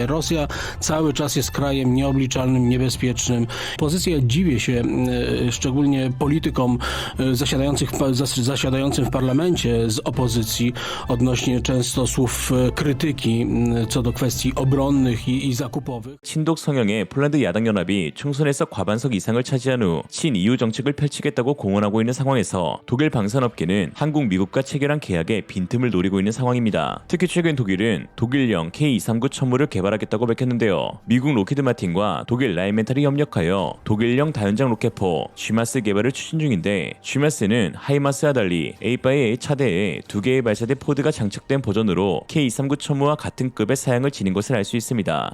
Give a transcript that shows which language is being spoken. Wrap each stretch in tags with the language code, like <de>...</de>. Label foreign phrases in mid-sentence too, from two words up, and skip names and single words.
<pl>Rosja cały czas jest krajem nieobliczalnym, niebezpiecznym. Opozycja, dziwię się szczególnie politykom zasiadającym w parlamencie z opozycji odnośnie często słów krytyki co do kwestii obronnych i zakupowych.</pl> <ko>친독 성향의 폴란드 야당연합이 총선에서 과반석 이상을 차지한 후 친EU 정책을 펼치겠다고 공언하고 있는 상황에서 독일 방산업계는 한국, 미국과 체결한 계약에 빈틈을 노리고 있는 상황입니다. 특히 최근 독일은 독일형 K239 천무를 개발하겠다고 밝혔는데요. 미국 로키드 마틴과 독일 라인멘탈이 협력하여 독일형 다연장 로켓포 GMAS 개발을 추진 중인데, GMAS는 하이마스와 달리 A-바의 차대에 2개의 발사대 포드가 장착된 버전으로 K239 천무와 같은 급의 사양을 지닌 것을 알 수 있습니다.</ko>